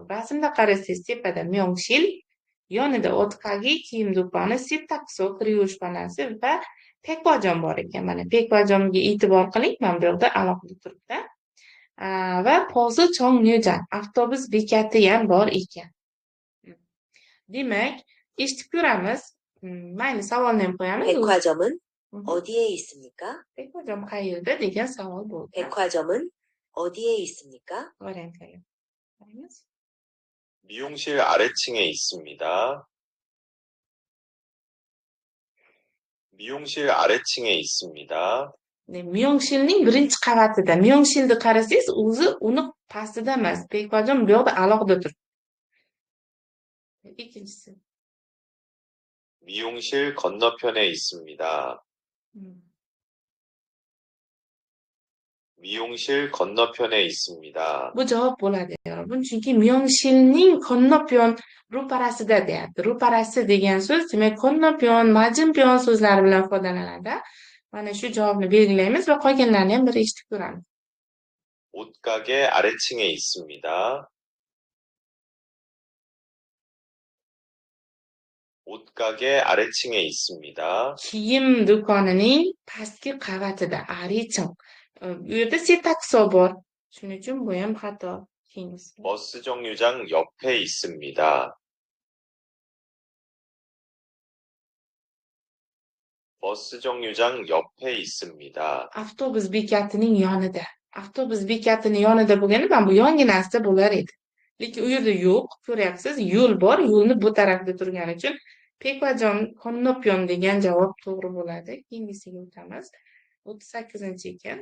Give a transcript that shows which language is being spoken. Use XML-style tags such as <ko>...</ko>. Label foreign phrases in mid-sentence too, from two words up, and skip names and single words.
<uz>Rasmda qarasangiz tepada Myongshil, yonida Otkagi kiyim do'koni, Sitaxo kir yuvish xonasi va Pekvajom bor ekan. Mana Pekvajomga e'tibor qiling. Mana bu yoqda alohida turibdi. Va Pozi Chongnyojan avtobus bekati ham bor ekan. Demak, eshitib ko'ramiz. Mayli, savolni ham qo'yamiz.</uz> <ko>백화점은 Mhm. 어디에 있습니까?</ko> <uz>Pekvajom qayerda degan savol bo'ldi.</uz> <ko>백화점은 어디에 있습니까?</ko> <uz>Variantlarga qaraymiz.</uz> <ko>미용실 아래층에 있습니다. 미용실 아래층에 있습니다. 네,</ko> <uz>Myongshilning birinchi qavatida. Myongshilni qarasangiz, o'zi uni pastida emas. Pekvajom bu yoqda alohida turibdi. Ikkinchisi. 미용실 건너편에 있습니다. 미용실 건너편에 있습니다. Bu javob bo'ladi, yurobun. Chunki Myongshilning Konnopyon ro'parasida deyapti. Ro'parasi degan so'z, demak, Konnopyon, Majinpyon so'zlari bilan foydalanadi. Mana shu javobni belgilaymiz va qolganlarni ham bir eshitib ko'ramiz. 옷가게 아래층에 있습니다. 옷가게 아래층에 있습니다. Kiyim do'konining pastki qavatida, Ariching. Bu yerda Sitaxo bor. Shuning uchun bu ham xato. Keyingisi. 버스 정류장 옆에 있습니다. 버스 정류장 옆에 있습니다. Avtobus bekatining yonida. Avtobus bekatining yonida bo'lgani, mana bu yonginasida bo'lar edi. Lekin u yerda yo'q, ko'ryapsiz, yo'l bor, yo'lni bu tarafda turgani uchun Pekvajom Konnopyon degan javob to'g'ri bo'ladi. Keyingisiga o'tamiz. 38 ekan.</uz>